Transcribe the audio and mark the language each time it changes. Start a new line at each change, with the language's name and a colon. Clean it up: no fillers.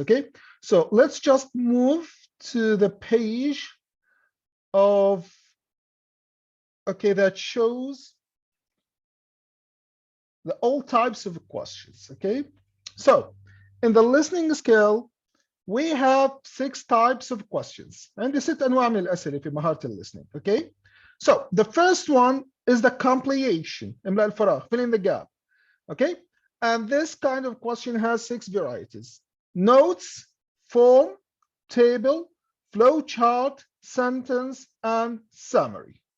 English: Okay, so let's just move to the page of, okay, that shows the all types of questions. Okay, so in the listening skill, we have 6 types of questions.
Arabic: عندي 6 أنواع من الأسئلة في مهارة listening.
English: Okay, so the first one is the completion.
Arabic: املأ الفراغ,
English: fill in the gap. Okay, and this kind of question has 6 varieties: notes, form, table, flow chart, sentence, and summary.